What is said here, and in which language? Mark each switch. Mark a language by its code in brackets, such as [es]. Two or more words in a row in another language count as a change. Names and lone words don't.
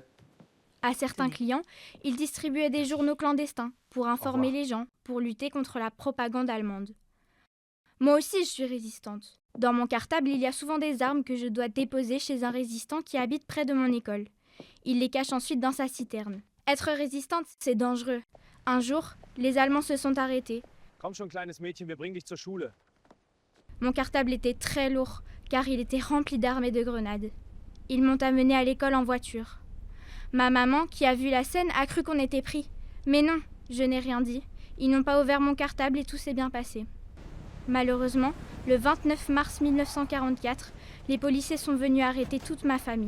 [fr] À certains clients, ils distribuaient des journaux clandestins pour informer les gens, pour lutter contre la propagande allemande. Moi aussi, je suis résistante. Dans mon cartable, il y a souvent des armes que je dois déposer chez un résistant qui habite près de mon école. Il les cache ensuite dans sa citerne. Être résistante, c'est dangereux. Un jour, les Allemands se sont arrêtés. [de] Komm schon, kleines Mädchen, wir bringen dich zur Schule. [fr] Mon cartable était très lourd, car il était rempli d'armes et de grenades. Ils m'ont amenée à l'école en voiture. Ma maman, qui a vu la scène, a cru qu'on était pris. Mais non, je n'ai rien dit. Ils n'ont pas ouvert mon cartable et tout s'est bien passé. Malheureusement, le 29 mars 1944, les policiers sont venus arrêter toute ma famille.